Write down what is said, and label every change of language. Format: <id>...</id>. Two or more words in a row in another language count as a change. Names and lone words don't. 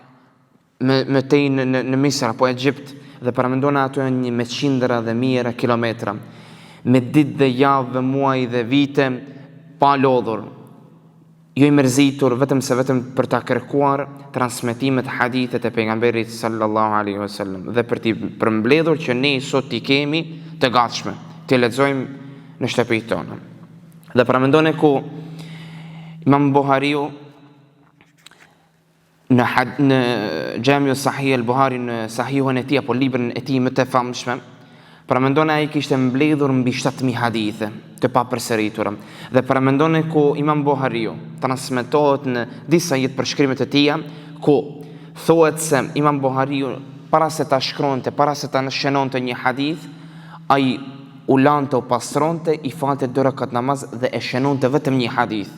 <sq>më tej në Misër apo Egjipt, dhe paramendona ato një me qindra dhe mijëra kilometra, me ditë dhe javë dhe muaj dhe vite pa lodhur, jo i mërzitur vetëm për ta kërkuar transmetimet hadithet e pejgamberit</sq> <ar>صلى الله عليه وسلم</ar> <sq>dhe për t'i përmbledhur që ne sot t'i kemi të gatshme, t'i lexojmë në shtëpitë tona. Dhe paramendone ku Imam Buhariu në Jamiu Sahih al-Buhari, në Sahihun e tij apo librin e tij më të famshëm, paramendone ai kishte mbledhur mbi 7000 hadithe të papërsëritura. Dhe paramendone ku Imam Buhariu transmetohet në disa jetë përshkrimet e tij, ku thuhet se Imam Buhariu para se ta shkronte, para se ta shënonte një hadith, ai u lante, u pastronte, i falte 2 rekat namaz dhe e shënonte vetëm një hadith.</sq>